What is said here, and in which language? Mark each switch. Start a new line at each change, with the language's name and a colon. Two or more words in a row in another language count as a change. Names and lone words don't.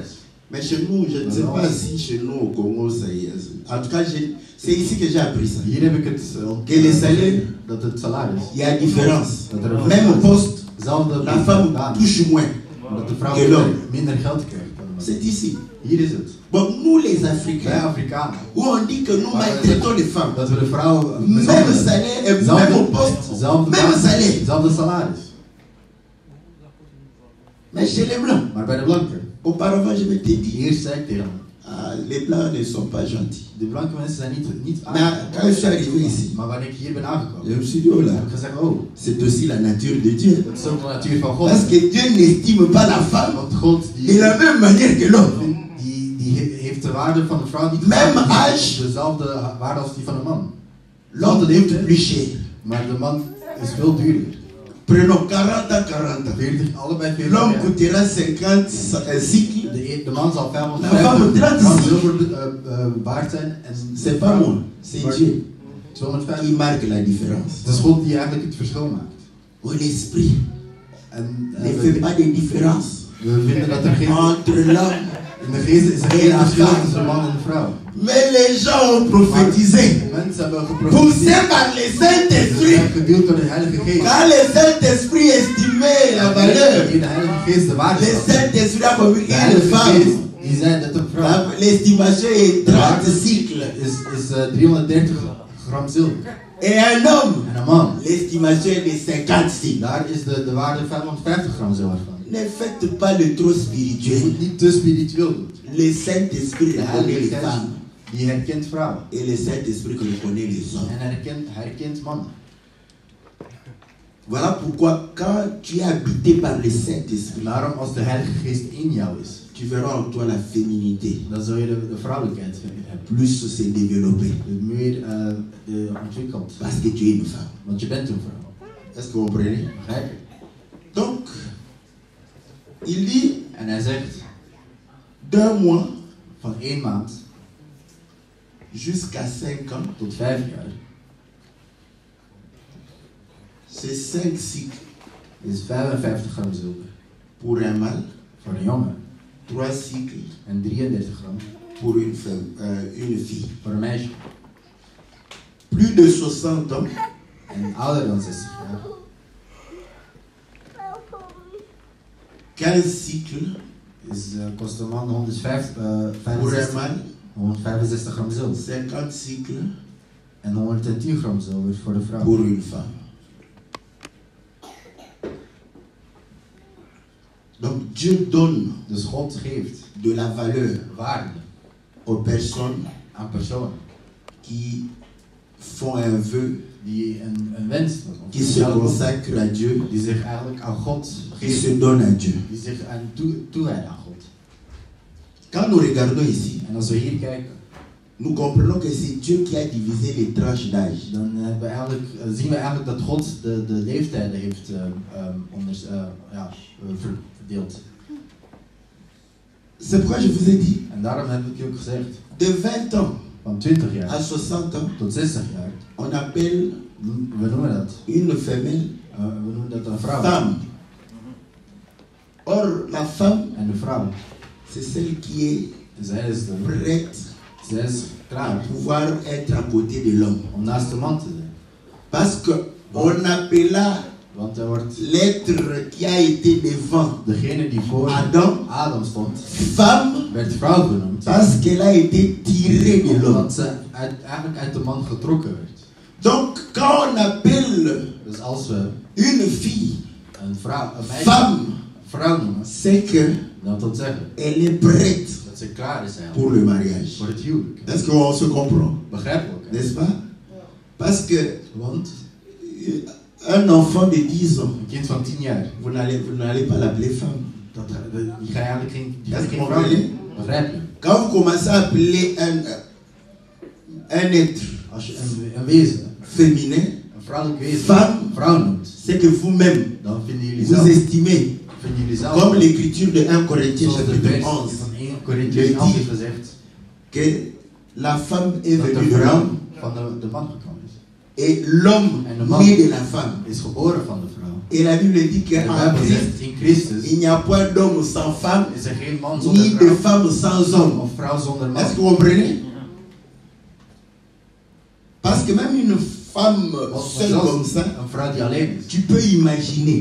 French: Mais chez nous, je ne sais pas si chez nous au Congo ça y est. En tout cas, c'est ici que j'ai appris ça.
Dutch: Hier heb ik het
French: Et les salaires,
Dutch: dat het salaris.
French: il y a différence.
Dutch: Dat er een
French: Même
Dutch: verschil is.
French: poste,
Dutch: Zelfde
French: la femme
Dutch: baan.
French: touche moins.
Dutch: Dat de vrouw
French: que l'homme.
Dutch: minder geld krijgt dan de man.
French: C'est ici.
Dutch: Hier is het.
French: Bon, nous les
Dutch: Wij
French: Africains,
Dutch: Afrikanen.
French: où on dit que nous maltraitons les femmes.
Dutch: Dat we de vrouwen
French: Même
Dutch: mishandelen.
French: salaire et même poste,
Dutch: Zelfde
French: même
Dutch: baan,
French: salaire.
Dutch: zelfde salaris.
French: Mais chez les blancs,
Dutch: Maar bij de blanken,
French: auparavant je m'étais dit,
Dutch: eerst zei ik tegen hem,
French: les blancs ne sont pas gentils.
Dutch: de blanke mensen zijn niet
French: Mais
Dutch: aardig.
French: quand je suis arrivé ici,
Dutch: Maar wanneer ik hier ben
French: je
Dutch: aangekomen,
French: me suis dit, oh là,
Dutch: heb ik gezegd, oh,
French: c'est aussi la nature de Dieu.
Dutch: dat is ook de natuur van God.
French: Parce que Dieu n'estime pas la femme
Dutch: Want God
French: de la même manière que l'homme.
Dutch: die heeft de waarde van de vrouw niet
French: Même
Dutch: niet
French: âge.
Dutch: dezelfde waarde als die van de man.
French: L'homme coûte plus cher.
Dutch: Maar de man is veel duurder.
French: Prenons 40 ans, 40 ans.
Dutch: 40, allebei 40
French: L'homme
Dutch: jaar.
French: coûtera 50 cycles.
Dutch: De man zal
French: La femme
Dutch: 550 gram
French: 30.
Dutch: zilver waard zijn en
French: C'est pas moi, c'est Dieu
Dutch: 250.
French: qui marque la différence.
Dutch: Het is God die eigenlijk het verschil maakt.
French: Oh, l'esprit
Dutch: En
French: ne fait pas de différence
Dutch: we vinden dat er geen...
French: entre l'homme.
Dutch: In de geest is er geen verschil tussen de man en de vrouw.
French: Mais les gens ont prophétisé,
Dutch: Mensen hebben
French: poussés
Dutch: geprofiteerd.
French: par le
Dutch: Ze
French: Saint-Esprit.
Dutch: zijn geduwd door de Heilige Geest.
French: Quand le Saint-Esprit estimait la valeur,
Dutch: In de Heilige Geest de waarde
French: le
Dutch: zag.
French: Saint-Esprit a
Dutch: De
French: communiqué une
Dutch: Heilige Geest
French: femme.
Dutch: die zei dat een vrouw
French: L'estimation est 30 cycles.
Dutch: is 330 gram zilver.
French: Et un homme,
Dutch: En een man,
French: l'estimation est de 50 cycles.
Dutch: daar is de waarde 550 gram zilver van.
French: Ne faites pas le trop
Dutch: Je
French: spirituel.
Dutch: moet niet te spiritueel doen.
French: Le Saint-Esprit
Dutch: De
French: reconnaît
Dutch: Heilige
French: les
Dutch: Geest
French: femmes.
Dutch: die herkent vrouwen.
French: Et le Saint-Esprit reconnaît les hommes.
Dutch: En hij herkent mannen.
French: Voilà pourquoi quand tu es habité par le Saint-Esprit,
Dutch: En daarom als de Heilige Geest in jou is,
French: tu verras en toi la féminité
Dutch: dan zul je de vrouwelijkheid hebben.
French: plus se développer.
Dutch: Meer de ontwikkeld.
French: Parce que tu es une femme.
Dutch: Want je bent een vrouw.
French: Est-ce que vous comprenez?
Dutch: Begrijp je?
French: Donc, il dit
Dutch: En hij zegt,
French: d'un mois
Dutch: van 1 maand
French: jusqu'à 5 ans,
Dutch: tot 5 jaar
French: c'est 5 cycles
Dutch: is 55 gram zilver.
French: pour un mâle,
Dutch: Voor een jongen.
French: 3 cycles
Dutch: En 33 gram
French: pour une fille.
Dutch: voor een meisje.
French: Plus de 60 ans,
Dutch: En ouder dan 60 jaar.
French: 15 cycles
Dutch: Kost een man 165
French: pour un mâle,
Dutch: 165 gram zilver.
French: 50 cycles
Dutch: En 110 gram zilver voor de vrouw.
French: pour une femme. Donc Dieu donne
Dutch: Dus God geeft
French: de la valeur
Dutch: waarde
French: aux personnes
Dutch: aan personen
French: qui font un vœu,
Dutch: die een wens doen. Of
French: qui se consacrent à Dieu,
Dutch: die zich eigenlijk aan God
French: qui se
Dutch: geven.
French: donnent à Dieu.
Dutch: Die zich toewijden aan God.
French: Quand nous regardons ici,
Dutch: En als we hier kijken,
French: nous comprenons que c'est Dieu qui a divisé les tranches d'âge.
Dutch: dan zien we eigenlijk dat God de leeftijden heeft verdeeld.
French: C'est pourquoi je vous ai dit,
Dutch: En daarom heb ik je ook gezegd,
French: de 20 ans
Dutch: van van 20 jaar
French: à 60 ans,
Dutch: tot 60 jaar,
French: on appelle
Dutch: we noemen dat,
French: une femelle
Dutch: we noemen dat een vrouw.
French: femme. Or, la femme,
Dutch: En de vrouw,
French: c'est celle qui est
Dutch: zij is
French: prête à
Dutch: klaar
French: pouvoir être à côté de l'homme.
Dutch: om naast de man te zijn.
French: Parce qu'on appela
Dutch: Want er wordt
French: l'être qui a été devant
Dutch: degene die voor Adam stond,
French: femme,
Dutch: werd vrouw genoemd.
French: parce qu'elle a été tirée de l'homme.
Dutch: Omdat ze eigenlijk uit de man getrokken werd.
French: Donc, quand on appelle
Dutch: Dus als we
French: une fille
Dutch: een meisje
French: femme,
Dutch: vrouw noemen,
French: c'est que
Dutch: dan wil zeggen
French: elle est prête
Dutch: dat ze klaar is
French: pour le mariage.
Dutch: voor het huwelijk.
French: Est-ce qu'on se comprend?
Dutch: Begrijpelijk, hè?
French: N'est-ce pas? Parce que
Dutch: Want
French: un enfant de 10 ans,
Dutch: een kind van 10 jaar,
French: vous n'allez pas l'appeler femme.
Dutch: die ga je eigenlijk
French: Est-ce
Dutch: geen
French: qu'on
Dutch: vrouw
French: peut
Dutch: noemen. Begrijp je?
French: Quand vous commencez à appeler un être
Dutch: Als je een wezen,
French: féminin,
Dutch: een vrouwelijk wezen,
French: femme,
Dutch: vrouw noemt,
French: c'est que vous-même,
Dutch: dan vinden jullie
French: vous
Dutch: zelf,
French: estimez, comme l'écriture de 1 Corinthiens
Dutch: zoals de
French: chapitre vers 11,
Dutch: van 1 Corinthians 11 heeft gezegd,
French: que la femme est
Dutch: dat de
French: venue de
Dutch: vrouw
French: l'homme
Dutch: van de man gekomen is.
French: et l'homme
Dutch: En de man
French: né de la femme.
Dutch: is geboren van de vrouw.
French: Et la Bible dit
Dutch: En de
French: qu'en
Dutch: Bijbel
French: Christ,
Dutch: zegt, in Christus
French: il n'y a point d'homme sans femme,
Dutch: is er geen man
French: ni
Dutch: zonder
French: de
Dutch: vrouw,
French: femme sans homme.
Dutch: of vrouw zonder man.
French: Est-ce que vous comprenez? Parce que même une femme
Dutch: Want
French: seule
Dutch: zelfs
French: comme ça,
Dutch: een vrouw die alleen is,
French: tu peux imaginer,